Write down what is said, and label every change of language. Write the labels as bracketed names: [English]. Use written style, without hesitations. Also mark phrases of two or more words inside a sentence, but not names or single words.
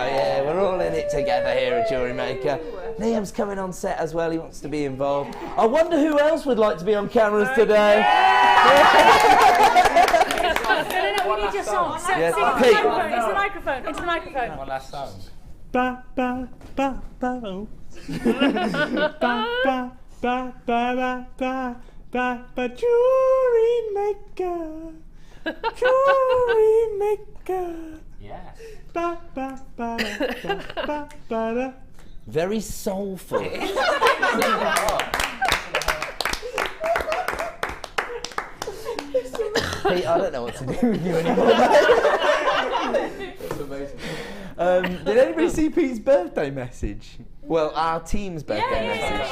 [English] Yeah, we're all in it together here at Jewellery Maker. Liam's coming on set as well. He wants to be involved. I wonder who else would like to be on cameras today. We need your song. Yes. Pete. Into the microphone. Into the microphone. One last song. Ba ba ba ba oh. Ba ba ba ba ba ba ba Jewellery Maker. Jewellery Maker. Yes. Ba ba ba ba ba ba ba. Very soulful. Pete, I don't know what to do with you anymore. That's amazing. Did anybody see Pete's birthday message? Well, our team's birthday message.